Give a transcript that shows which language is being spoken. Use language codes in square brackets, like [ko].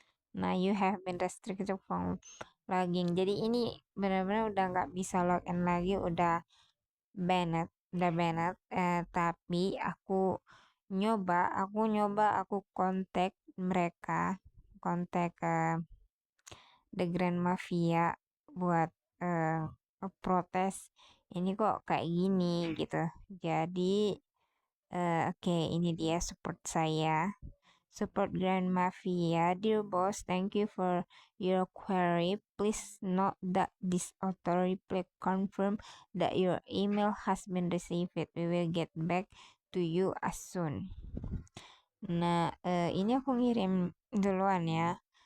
[en] Nah, you have been restricted from logging. [id] Jadi ini benar-benar udah nggak bisa login lagi, udah banned. Tapi aku nyoba, aku kontak mereka, kontak The Grand Mafia buat protes ini kok kayak gini gitu. Jadi oke, ini dia support saya. [en] Support Grand Mafia. Dear boss, thank you for your query. Please note that this auto reply confirm that your email has been received. We will get back to you as soon. [id] Nah, ini aku ngirim duluan ya.